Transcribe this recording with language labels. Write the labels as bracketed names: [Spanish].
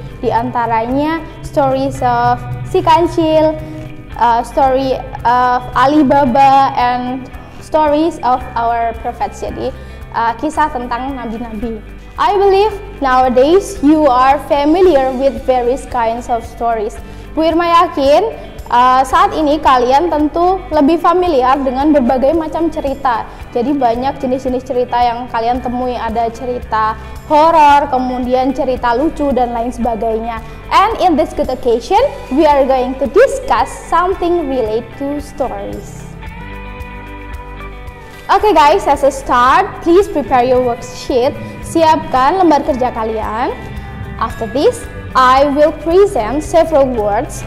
[Indonesian] Di antaranya [English] stories of si kancil, story of Alibaba, and stories of our prophets. [Indonesian] Jadi kisah tentang nabi-nabi. [English] I believe nowadays you are familiar with various kinds of stories. [Indonesian] Bu Irma yakin saat ini kalian tentu lebih familiar dengan berbagai macam cerita. Jadi banyak jenis-jenis cerita yang kalian temui, ada cerita horor, kemudian cerita lucu dan lain sebagainya. [English] And in this good occasion, we are going to discuss something related to stories. Okay guys, as a start, please prepare your worksheet. [Indonesian] Siapkan lembar kerja kalian. [English] After this, I will present several words.